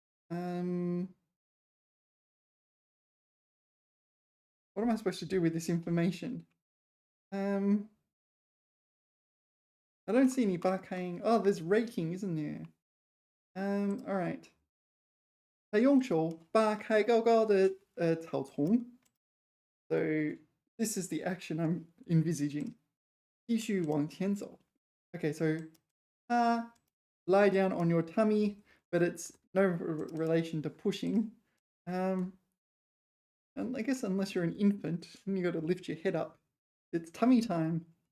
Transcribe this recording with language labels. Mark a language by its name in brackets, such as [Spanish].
[English] What am I supposed to do with this information? I don't see any barking. Oh, there's raking, isn't there? All right. [Chinese] 他用手扒开高高的草丛. [English] So this is the action I'm envisaging. [Chinese] 继续往前走. [English] Okay, so lie down on your tummy, but it's no relation to pushing. And I guess unless you're an infant and you got to lift your head up, it's tummy time.